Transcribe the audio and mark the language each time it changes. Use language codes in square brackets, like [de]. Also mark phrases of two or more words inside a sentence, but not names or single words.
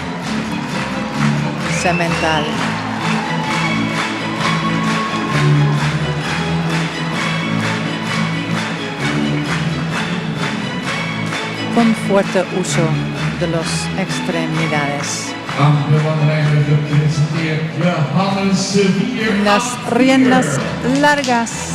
[es] Semental. Con fuerte uso de las extremidades. [nl] Aan de wandrijder gepresenteerd Johannes 4. [es] Las riendas largas.